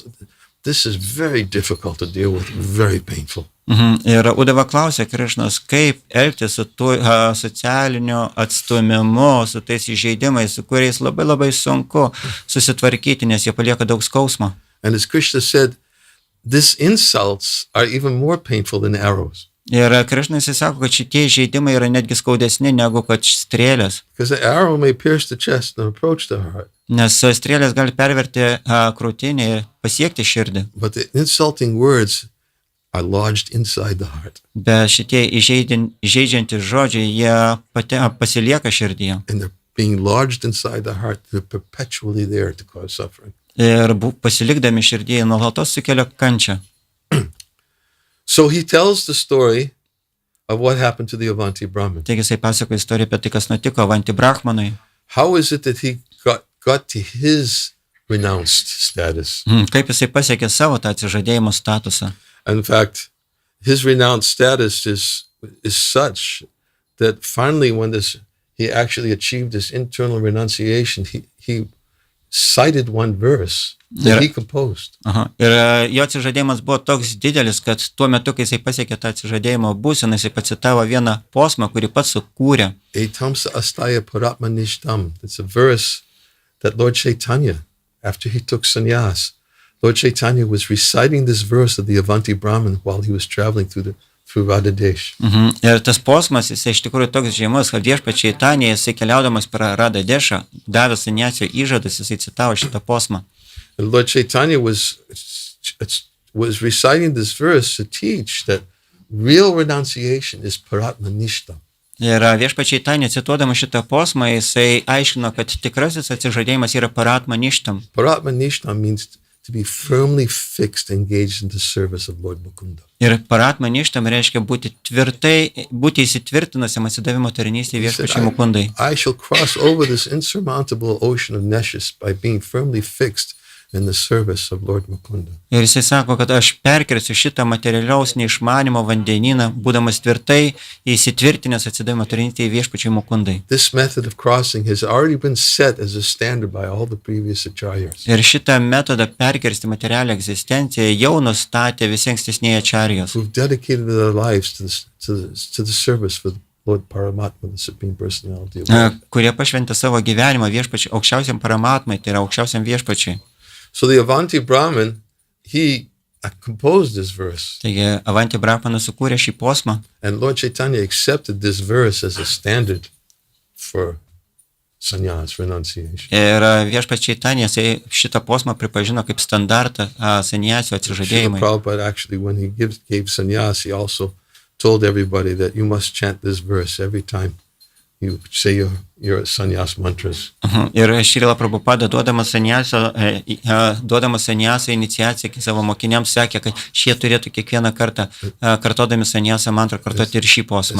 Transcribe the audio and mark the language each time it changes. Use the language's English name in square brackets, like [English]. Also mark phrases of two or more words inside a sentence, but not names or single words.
[English] This is very difficult to deal with, very painful. [Lithuanian] Ir Uddhava klausė Krišnos, kaip elgtis su tuo socialiniu atstumimu, su tais įžeidimais, su kuriais labai labai sunku susitvarkyti, nes jie palieka daug skausmo. [English] And as Krishna said, these insults are even more painful than arrows. [Lithuanian] Ir Krišna jisai sako, kad šitie įžeidimai yra netgi skaudesni negu kad strėlės. [English] Because the arrow may pierce the chest and approach the heart. [Lithuanian] Nes strėlės gali perverti krūtinę ir pasiekti širdį. [English] But the insulting words are lodged inside the heart. [Lithuanian] Bet šitie įžeidžiantys žodžiai, jie pasilieka širdyje. [English] And they're being lodged inside the heart. They're perpetually there to cause suffering. [Lithuanian] Ir pasilikdami širdyje nuolatos sukelia kančią. [English] So he tells the story of what happened to the Avanti Brahmin. [Lithuanian] Taigi jisai pasako istoriją apie tai, kas nutiko Avanti Brahmanui. [English] How is it that he got to his renounced status? [Lithuanian] Kaip jisai pasiekė savo tą atsižadėjimo statusą. [English] In fact, his renounced status is such that finally when he actually achieved this internal renunciation, he cited one verse that he composed. [Lithuanian] Ir jo atsižadėjimas buvo toks didelis, kad tuo metu, kai jisai pasiekė tą atsižadėjimo būseną, jisai pacitavo vieną posmą, kurį pats sukūrė. [Sanskrit] Etamsa astaya paratmanishtam. [English] It's a verse that Lord Chaitanya, after he took sannyas, Lord Chaitanya was reciting this verse of the Avanti Brahmin while he was traveling through Radhadesh. [Lithuanian] Ir tas posmas, jisai iš tikrųjų toks žymus, kad viešpats Čaitanija, jisai keliaudamas per Radhadešą, davęs sannyasio įžadus, jisai citavo šitą posmą. [English] And Lord Chaitanya was reciting this verse to teach that real renunciation is paratmanishtam. [Lithuanian] Ir viešpats Čaitanija, cituodama šitą posmą, jisai aiškino, kad tikrasis atsižadėjimas yra paratmanishtam. [English] Paratmanishtam means to be firmly fixed, engaged in the service of Lord Mukunda. [Lithuanian] Ir paratmanishtam reiškia būti įsitvirtinusiam atsidavimo tarnystėje viešpačiui Mukundai. [English] I shall cross over this insurmountable ocean of nescience by being firmly fixed in the service of Lord Mukunda. [Lithuanian] Ir jisai sako, kad aš perkelsiu šitą materialiaus neišmanimo vandenyną, būdamas tvirtai įsitvirtinęs atsidavimo tarnystėje viešpačiui Mukundai. [English] This method of crossing has already been set as a standard by all the previous acharyas. [Lithuanian] Ir šitą metodą perkirsti materialią egzistenciją jau nustatė visi ankstesnieji acharyos, [English] Who've dedicated their lives to the service for Lord Paramatma, the Supreme Personality of God. [Lithuanian] kurie pašventė savo gyvenimą viešpačiui aukščiausiam Paramatmai, tai yra aukščiausiam viešpačiui. [English] So the Avanti Brahmin, he composed this verse. [Lithuanian] Taigi Avanti Brahmanas sukūrė šį posmą [English] And Lord Chaitanya accepted this verse as a standard for sannyas, renunciation. [Lithuanian] ir viešpats Čaitanija šitą posmą pripažino kaip standartą sannyasio Srila atsižadėjimui. [English] Prabhupada actually, when he gave sannyas, he also told everybody that you must chant this verse every time you say your sannyas mantras. [Lithuanian] Ir Šrila Prabhupada duodamas sannyasą iniciaciją savo mokiniams sakė, kad šie turėtų kiekvieną kartą kartodami sannyasą mantrą kartoti ir šį posmą.